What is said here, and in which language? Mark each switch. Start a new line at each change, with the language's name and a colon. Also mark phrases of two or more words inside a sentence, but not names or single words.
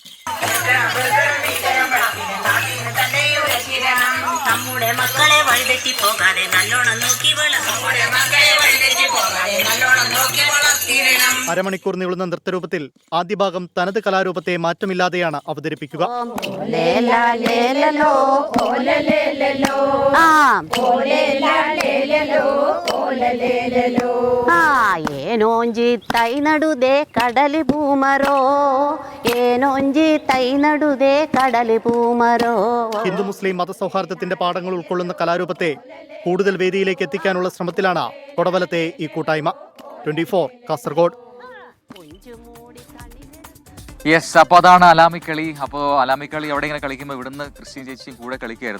Malayalam: അരമണിക്കൂർ നീളുന്ന നൃത്തരൂപത്തിൽ ആദ്യ ഭാഗം തനത് കലാരൂപത്തെ മാറ്റമില്ലാതെയാണ് അവതരിപ്പിക്കുക.
Tulu: ಏನೋಂಜಿ ತೈ ನಡುದೆ ಕಡಲಿ ಭೂಮರೋ ಏನೋಂಜಿ ತೈ ನಡುದೆ ಕಡಲ್ ಪೂಮರೋ.
Malayalam: ഹിന്ദു മുസ്ലിം മതസൗഹാർദ്ദത്തിന്റെ പാഠങ്ങൾ ഉൾക്കൊള്ളുന്ന കലാരൂപത്തെ കൂടുതൽ വേദിയിലേക്ക് എത്തിക്കാനുള്ള ശ്രമത്തിലാണ് കൊടവലത്തെ ഈ കൂട്ടായ്മ. 24 കാസർഗോഡ്. യെസ്, അപ്പോൾ അതാണ് അലാമിക്കളി. അപ്പോൾ അലാമിക്കളി അവിടെ ഇങ്ങനെ കളിക്കുമ്പോൾ ഇവിടുന്ന് ക്രിസ്ത്യൻ ചേച്ചിയും കൂടെ കളിക്കായിരുന്നു.